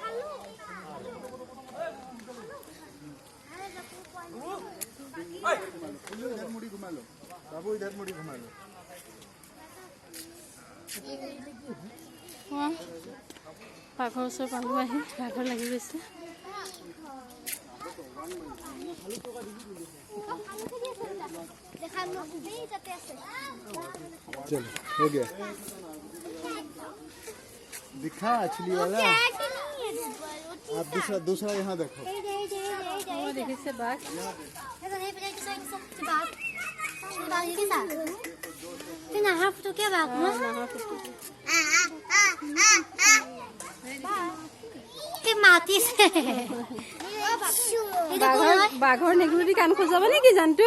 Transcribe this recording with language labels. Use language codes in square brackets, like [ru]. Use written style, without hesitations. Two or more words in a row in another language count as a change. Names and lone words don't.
[as] বাঘৰ ওচৰ পালোঁ আহি বাঘৰ লাগি গৈছে। [hi] चलो हो गया दिखा मछली वाला। आप दूसरा यहाँ देखो। [as] দেখিছে বাঘ বাঘৰ নেগুৰেদি কাণ খজুৱাব নেকি জানটো?